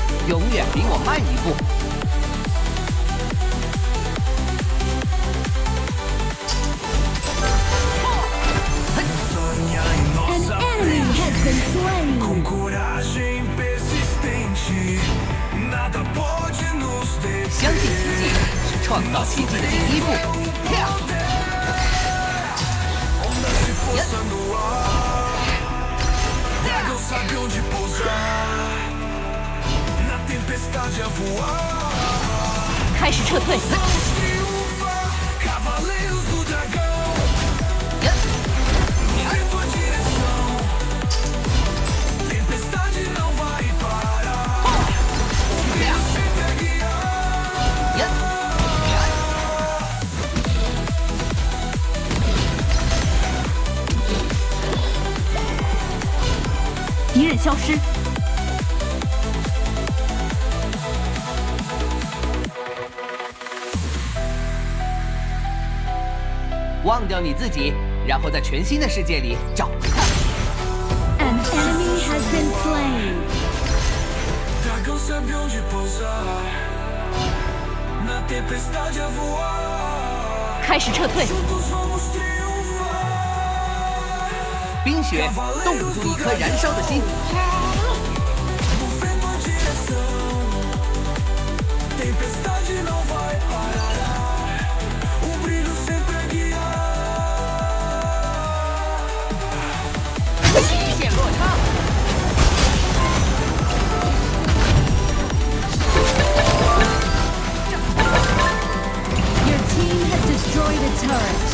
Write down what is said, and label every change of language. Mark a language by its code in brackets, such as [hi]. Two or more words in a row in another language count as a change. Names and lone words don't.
[zh] 永远比我慢一步。 [en] An enemy has been slain. [pt] Com coragem persistente, nada pode nos [zh] 相信 [pt] deter. [zh] 奇迹是创造奇迹的第一步。 [pt] Ondas de força no ar, dragão sabe onde pousar, na tempestade a voar. [zh] 开始撤退。 [pt] Vamos triunfar, cavaleiros do dragão. Vento a direção, tempestade não vai parar. O brilho sempre a guiar. [zh] 敌人消失。忘掉你自己，然后在全新的世界里找回它。 [en] An enemy has been slain. [pt] Dragão sabe onde pousar, na tempestade a voar. [zh] 开始撤退。 [pt] Juntos vamos triunfar. [zh] 冰雪冻住一颗燃烧的心。 [pt] O vento a direção, tempestade não vai parar. O brilho sempre a guiar. [zh] 极限落差。 [en] Your team has destroyed a turret.